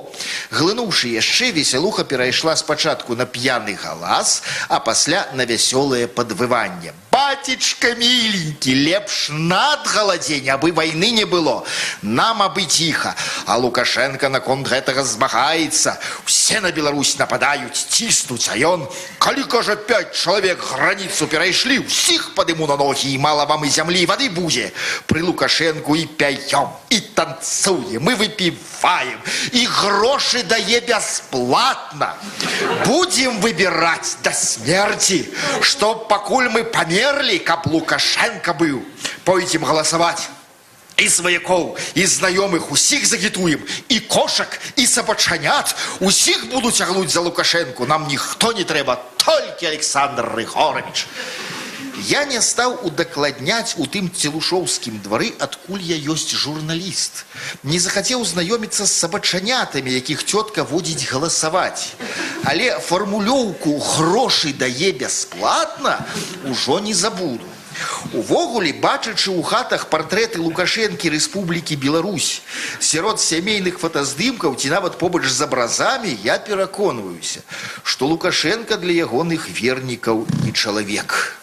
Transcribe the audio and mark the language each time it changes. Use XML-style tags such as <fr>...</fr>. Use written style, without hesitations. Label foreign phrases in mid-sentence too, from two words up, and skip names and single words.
<be>Глынуўшы яшчэ, весялуха перайшла спачатку на п'яны галас, а пасля на вясёлае падвыванне.</be> <ru>Батечка миленький,</ru> <be>лепш над галадзень, абы войны не было. Нам абы тихо. А Лукашенко наконт гэтага змагаецца.</be> <ru>Все на Беларусь нападают, тиснуць,</ru> <be>а ён, калі, кажа,</be> <ru>5 человек границу перайшлі, усіх падыму на ноги, и мало вам и земли, и воды будзе. При Лукашенку и пяем, и танцуем, и выпиваем, и гроши дае бесплатно. Будем выбирать до смерти, чтоб покуль мы померли, каб Лукашенко был. Пойдем голосовать. И свояков, и знакомых</ru> <be>усіх загітуем,</be> <ru>и кошек, и собачанят. Усіх будут тягнуть за Лукашенко. Нам никто не трэба, только Александр Григорович.</ru> <be>Я не стал удакладняць у тым целушоўскім двары, адкуль я ёсць журналіст.</be> <ru>Не захотел</ru> <be>знаёміцца з сабачанятамі, якіх тётка водзіць галасаваць. Але фармулёўку «грошы дае бясплатна» ужо не забуду. Увогуле, бачачы ў хатах партрэты Лукашэнкі Рэспублікі Беларусь, сярод сямейных фотаздымкаў ці нават побач з абразамі, я пераконваюся, што Лукашенко для ягоных вернікаў не чалавек.</be>